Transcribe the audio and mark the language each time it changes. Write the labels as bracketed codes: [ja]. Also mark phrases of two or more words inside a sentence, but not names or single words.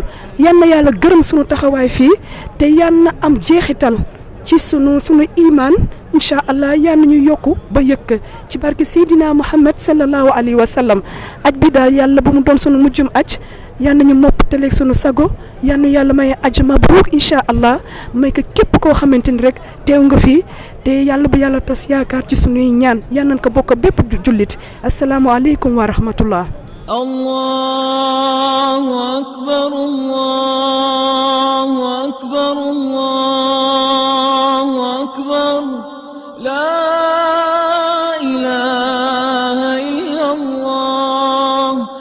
[wo] yann yàlla gërëm suñu taxawaay fii te yann am jeexital ci sunu iman [ar] إن شاء الله [wo] yann ñu yokku ba yëkk ci barke Seydina Muhammad [ar] صلى الله عليه وسلم [wo] aj bi daal yàlla bu mu doon sunu mujjum aj yann ñu mopp teleeg sunu sago yann yàlla may aj mabruuk [ar] إن شاء الله [wo] may ko képp koo xamante ni rek teew nga fii te yàlla bu yàlla tas yaakaar ci sunuy ñaan yan nañ ko bokk bépp jullit [ar] السلام عليكم ورحمة الله. الله أكبر الله أكبر الله أكبر لا إله إلا الله